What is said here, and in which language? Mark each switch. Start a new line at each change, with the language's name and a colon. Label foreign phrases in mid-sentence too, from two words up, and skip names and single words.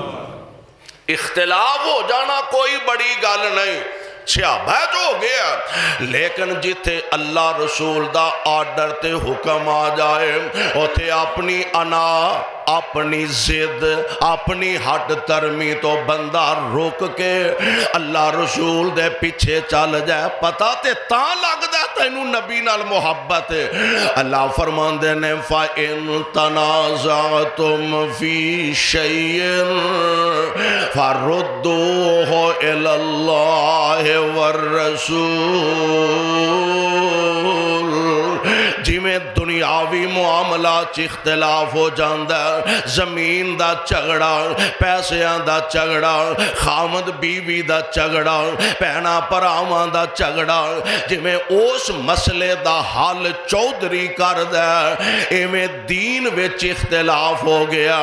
Punjabi: اختلاف ہو جانا کوئی بڑی گل نہیں، سیابت ہو گیا، لیکن جتھے اللہ رسول دا آرڈر تے حکم آ جائے اتھے اپنی انا، اپنی ضد، اپنی ہٹ ترمی تو بندہ رک کے اللہ رسول دے پیچھے چل جائے، پتہ تے تاں لگدا تینو نبی نال محبت ہے. اللہ فرماندے نے
Arabic: فإن تنازعتم في شيء فردوه إلى الله والرسول.
Punjabi: جمیں دنیاوی معاملہ چ اختلاف ہو جاتا، زمین دا جھگڑا، پیسیاں دا جھگڑا، خامد بیوی دا جھگڑا، بھیناں بھراواں دا جھگڑا، جمیں اس مسلے دا حل چودھری کردا، ایویں دین وچ اختلاف ہو گیا.